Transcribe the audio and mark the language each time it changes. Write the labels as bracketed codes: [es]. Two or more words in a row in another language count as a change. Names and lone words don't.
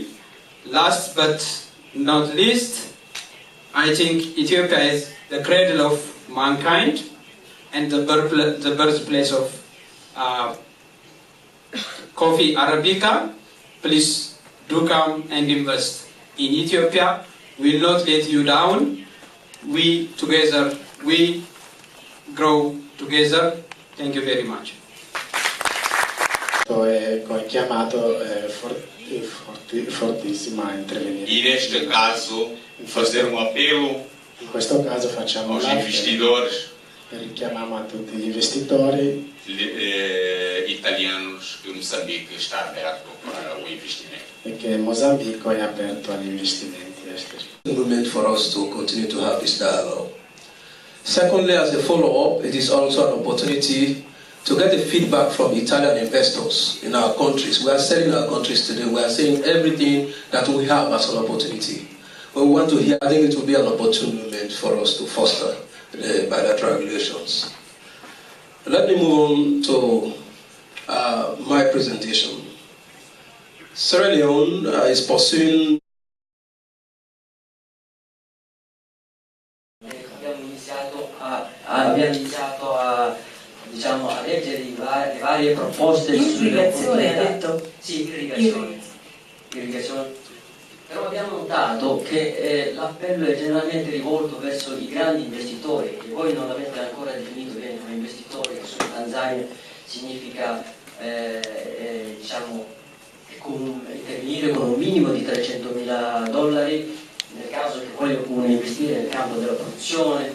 [en] Last but not least, I think Ethiopia is the cradle of mankind and the birthplace of coffee Arabica. Please do come and invest in Ethiopia. We will not let you down. We together, we grow together. Thank you very much. [it] È chiamato fortissimo a intervenire. [pt] Neste caso, fazer apelo [it] in questo caso facciamo [pt] aos [it] un appello [pt] investidores [it] e richiamiamo a tutti gli investitori [pt] italianos que Moçambique está aberto para o investimento. [it] e che Mozambico è aperto agli investimenti esteri. [en] It's a moment for us to continue to have this dialogue. Secondly, as a follow-up, it is also an opportunity to get the feedback from Italian investors in our countries. We are selling our countries today. We are saying everything that we have as an opportunity. But we want to hear, I think it will be an opportune moment for us to foster the bilateral relations. Let me move on to my presentation. Sierra Leone is pursuing [it] abbiamo iniziato a leggere le varie proposte Irrigazione, ha detto? Sì, irrigazione. Però abbiamo notato che l'appello è generalmente rivolto verso i grandi investitori, che voi non l'avete ancora definito bene come investitori, che sono in Tanzania, significa intervenire con un minimo di $300.000 nel caso che vogliono investire nel campo della produzione.